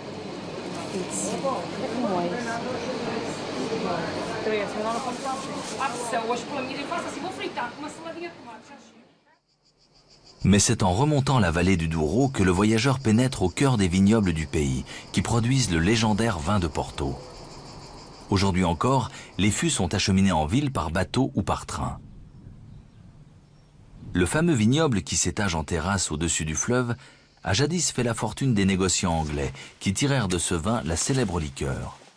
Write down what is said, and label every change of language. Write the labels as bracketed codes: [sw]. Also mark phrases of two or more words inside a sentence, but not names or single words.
[pt] 3, mas não posso dar. Ah, céu, hoje pela minha faço assim, vou fritar com uma saladinha de tomate, já chega. [fr] Mais c'est en remontant la vallée du Douro que le voyageur pénètre au cœur des vignobles du pays, qui produisent le légendaire vin de Porto. Aujourd'hui encore, les fûts sont acheminés en ville par bateau ou par train. Le fameux vignoble qui s'étage en terrasse au-dessus du fleuve a jadis fait la fortune des négociants anglais qui tirèrent de ce vin la célèbre liqueur.